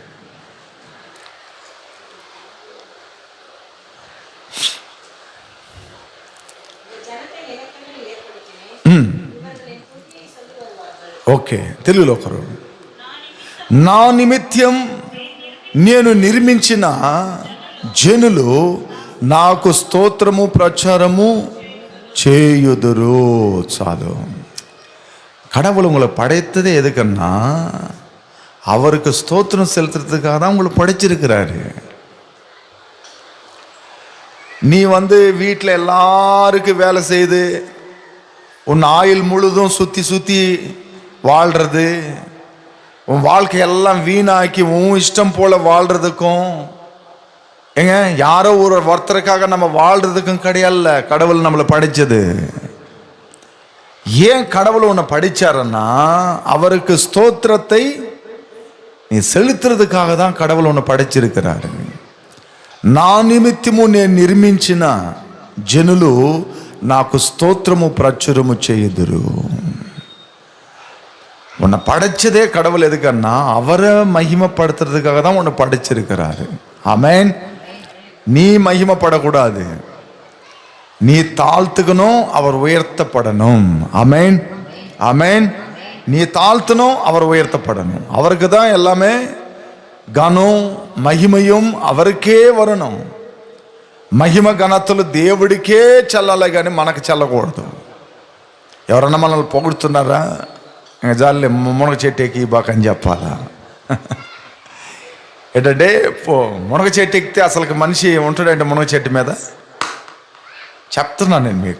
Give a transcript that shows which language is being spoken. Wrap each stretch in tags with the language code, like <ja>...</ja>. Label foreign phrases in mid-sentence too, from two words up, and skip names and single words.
<te>ఓకే, తెలుగులో ఒకరు. నా నిమిత్తం నేను నిర్మించిన జనులు నాకు స్తోత్రము ప్రచారము చేయుదురు. చాలు.</te> <ta>கடவுள் உங்களை படைத்ததே எதுக்குன்னா அவருக்கு ஸ்தோத்திரம் செலுத்துறதுக்காக தான் உங்களை படைச்சிருக்கிறாரு. நீ வீட்டில் எல்லாருக்கும் வேலை செய்து உன் ஆயுள் முழுதும் சுற்றி சுற்றி வாழ்றது, உன் வாழ்க்கையெல்லாம் வீணாக்கி உன் இஷ்டம் போல வாழ்றதுக்கும் ஏங்க யாரோ ஒருத்தருக்காக நம்ம வாழ்றதுக்கும் கிடையாது. கடவுள் நம்மளை படைச்சது. ஏன் கடவுள் உன்னை படிச்சாருன்னா அவருக்கு ஸ்தோத்திரத்தை நீ செலுத்துறதுக்காக தான் கடவுள் உன்னை పడిచిరుக்கிறாరు.</ta> <te>నా నిమిత్తము నేను నిర్మించిన జనులు నాకు స్తోత్రము ప్రచురము చేయుదురు.</te> <ta>உன்னை படைச்சதே கடவுள் எதுக்குன்னா அவரை மகிமைப்படுத்துறதுக்காக தான் உன்னை படைச்சிருக்கிறாரு. ஆமென். நீ மகிமைப்படக்கூடாது, நீ தாழ்த்துக்கணும், அவர் உயர்த்தப்படணும். ஆமென், ஆமென். நீ தாழ்த்தணும், அவர் உயர்த்தப்படணும். அவருக்கு தான் எல்லாமே கனம் మహిమయం அவருకే வரணும்.</ta> <te>మహిమ ఘనతలు దేవుడికే చెల్లాలి కానీ మనకు చెల్లకూడదు. ఎవరన్నా మనల్ని పొగుడుతున్నారా, జాలి మునగ చెట్టు ఎక్కి బాకని చెప్పాలా? ఏంటంటే మునగ చెట్టు ఎక్కితే అసలు మనిషి ఉంటాడంటే మునగ చెట్టు మీద చెప్తున్నాను నేను మీకు.</te>